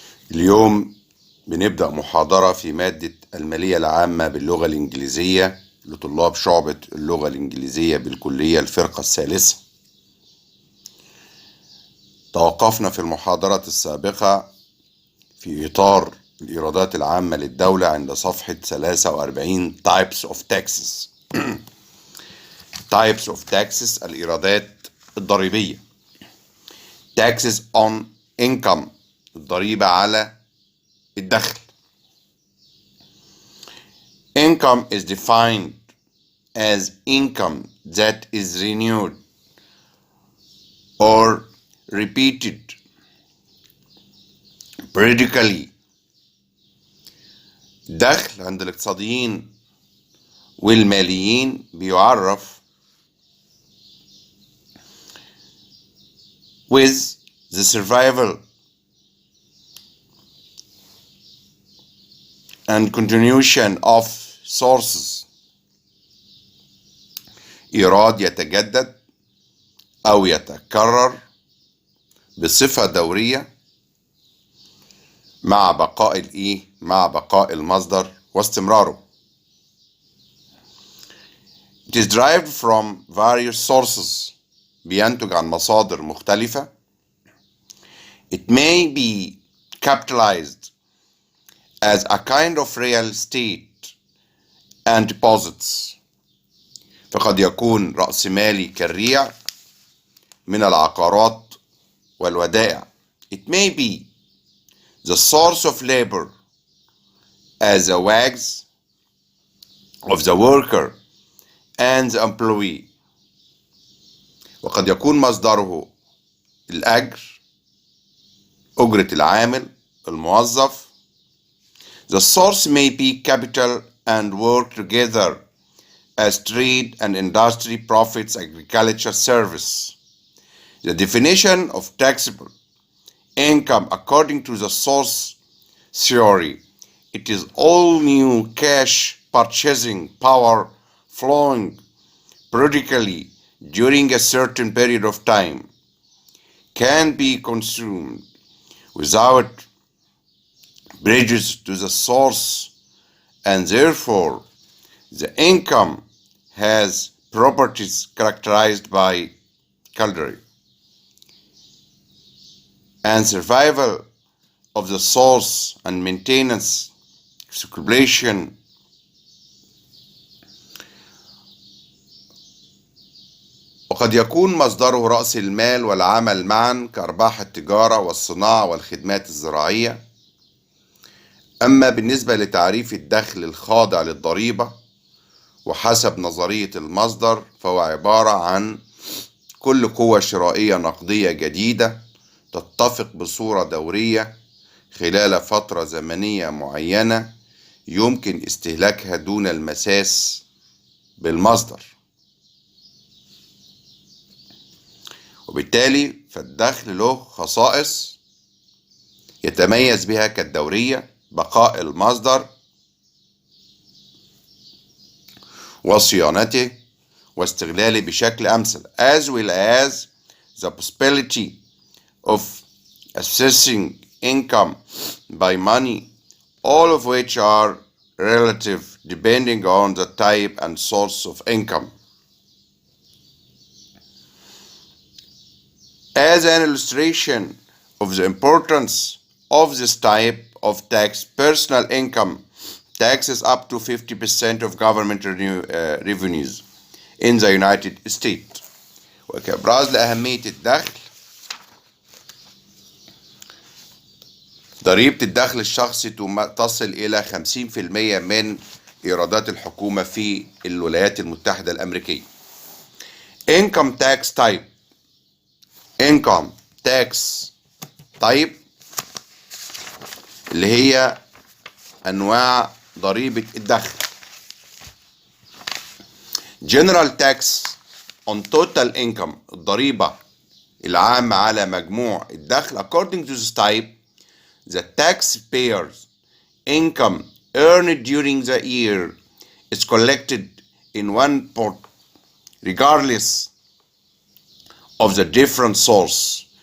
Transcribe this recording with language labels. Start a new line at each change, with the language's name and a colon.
Arabic: اليوم بنبدأ محاضرة في مادة المالية العامة باللغة الإنجليزية لطلاب شعبة اللغة الإنجليزية بالكلية الفرقة الثالثة. توقفنا في المحاضرة السابقة في إطار الإيرادات العامة للدولة عند صفحة 43
English: Types of Taxes. Types of Taxes
Arabic: الإيرادات الضريبية.
English: Taxes on income
Arabic: الضريبة على الدخل.
English: Income is defined as income that is renewed or repeated periodically.
Arabic: الدخل عند الاقتصاديين والماليين بيعرف
English: with the survival and continuation of sources.
Arabic: إيراد يتجدد أو يتكرر بصفة دورية مع بقاء المصدر واستمراره.
English: It is derived from various sources.
Arabic: بينتج عن مصادر مختلفة.
English: It may be capitalized as a kind of real estate and deposits.
Arabic: فقد يكون رأس مالي كالريع من العقارات والودائع.
English: It may be the source of labor as the wages of the worker and the employee.
Arabic: وقد يكون مصدره الأجر، أجرة العامل الموظف.
English: The source may be capital and work together as trade and industry profits, agriculture, service. The definition of taxable income according to the source theory, it is all new cash purchasing power flowing periodically during a certain period of time, can be consumed without prejudice to the source, and therefore the income has properties characterized by quality and survival of the source and maintenance, circulation,
Arabic: وقد يكون مصدره رأس المال والعمل معا كأرباح التجارة والصناعة والخدمات الزراعية. أما بالنسبة لتعريف الدخل الخاضع للضريبة وحسب نظرية المصدر، فهو عبارة عن كل قوة شرائية نقدية جديدة تتفق بصورة دورية خلال فترة زمنية معينة يمكن استهلاكها دون المساس بالمصدر. وبالتالي فالدخل له خصائص يتميز بها كالدورية، بقاء المصدر وصيانته واستغلاله بشكل أمثل،
English: as well as the possibility of assessing income by money, all of which are relative depending on the type and source of income. As an illustration of the importance of this type of tax, personal income taxes up to 50% of government revenues in the United States.
Arabic: وكإبراز لأهمية الدخل، ضريبة الدخل الشخصي تصل إلى 50% من إيرادات الحكومة في الولايات المتحدة الأمريكية.
English: Income tax type. Income tax type
Arabic: اللي هي أنواع ضريبة الدخل.
English: General tax on total income
Arabic: الضريبة العامة على مجموع الدخل.
English: According to this type, the taxpayer's income earned during the year is collected in one pot regardless of the different source